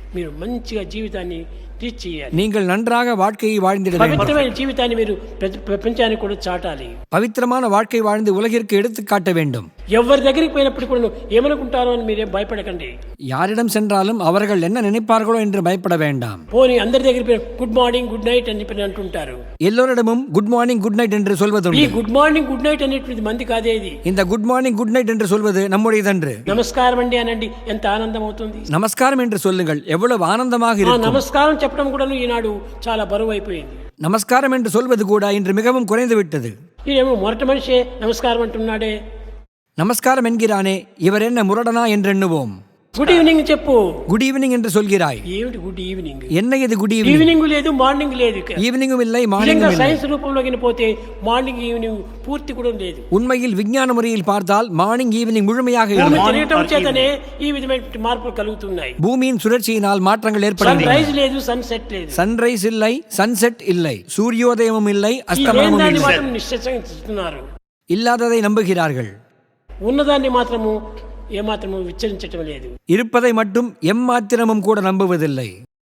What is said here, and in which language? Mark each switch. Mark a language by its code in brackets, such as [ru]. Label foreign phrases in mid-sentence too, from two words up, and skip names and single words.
[te] మీరు మంచిగా జీవితాన్ని టీచ్ చేయాలి. [ta] நீங்கள் நன்றாக வாழ்க்கையை வாழ்ந்திட வேண்டும். [te] పవిత్రమైన జీవితాన్ని మీరు ప్రపంచానికి కూడా చాటాలి. [ta] பவித்திரமான வாழ்க்கை வாழ்ந்து உலகிற்கு எடுத்து காட்ட வேண்டும். [te] ఎవరి దగ్గరికి పోయినప్పుడు కూడా ఏమనుకుంటారో అని మీరేం భయపడకండి. [ta] யாரிடம் சென்றாலும் அவர்கள் என்ன நினைப்பார்களோ என்று பயப்பட வேண்டாம். [te] போనీ అందరి దగ్గరికి పోయి [en] good morning good night [te] అని చెప్పి అంటుంటారు. [ta] எல்லோரிடமும் [en] good morning good night [ta] என்று சொல்வதுண்டு. [te] ఈ [en] good morning good night [te] అనేటువంటి మంది కాదే ఇది. [ta] இந்த [en] good morning good night [ta] என்று சொல்வது நம்முடையதன்று. [te] నమస్కారం అండి అనండి, ఎంత ఆనందం అవుతుంది. [ta] நமஸ்காரம் என்று சொல்லுங்கள், எவ்வளவு ஆனந்தமாக இருக்கும். [te] నమస్కారం చెప్పడం కూడా ఈనాడు చాలా బరువు అయిపోయింది. [ta] நமஸ்காரம் என்று சொல்வது கூட இன்று மிகவும் குறைந்து விட்டது. [te] ఈయనేమో మొరటి మనిషే నమస్కారం అంటున్నాడే. [ta] நமஸ்காரம் என்கிறானே, இவர் என்ன முரடனா என்று எண்ணுவோம். [en] good evening [te] చెప్పు. [en] good evening [ta] என்று சொல்கிறாய். [te] ఏమిటి [en] good evening? [ta] என்ன இது [en] good evening? [te] ఈవినింగ్ లేదు, మార్నింగ్ లేదు. [ta] ஈவினிங்கும் இல்லை, மார்னிங்கும் இல்லை. [te] సైన్స్ రూపంలోకి పోతే [en] morning evening [te] పూర్తి కూడా లేదు. [ta] உண்மையில் விஞ்ஞான முறையில் பார்த்தால் [en] morning evening [ta] முழுமையாக இல்லை. [te] తిరగటం చేతనే ఈ విధమైన మార్పులు కలుగుతున్నాయి. [ta] பூமியின் சுழற்சியினால் மாற்றங்கள் [te] సన్ [ta] ஏற்படுகின்றன. [te] రైజ్ లేదు, [en] sun set [te] లేదు. [ta] சன்ரைஸ் இல்லை, சன்செட் இல்லை, சூரியோதயமும் இல்லை, அஸ்தமனமும் [te] దాన్ని [ta] இல்லை. [te] మాత్రం నిశ్చయిస్తున్నారు. [ta] இல்லாததை நம்புகிறார்கள். [te] ఉన్నదాన్ని మాత్రము ఏమాత్రము విచ్చరించటం లేదు. [ta] இருப்பதை மட்டும் எம்மாத்திரமும் கூட நம்புவதில்லை.